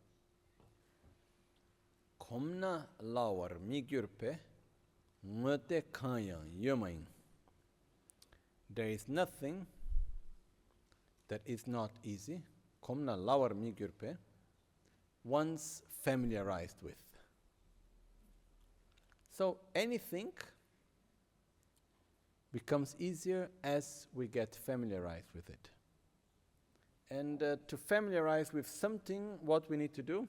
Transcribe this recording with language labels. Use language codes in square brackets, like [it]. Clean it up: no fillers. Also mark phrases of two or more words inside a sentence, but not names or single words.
[bo] Komna lawar migyurpe mute kanyang yomain. [en] There is nothing that is not easy. [bo] Komna lawar migyurpe, [en] once familiarized with. So anything becomes easier as we get familiarized with it. And to familiarize with something, what we need to do?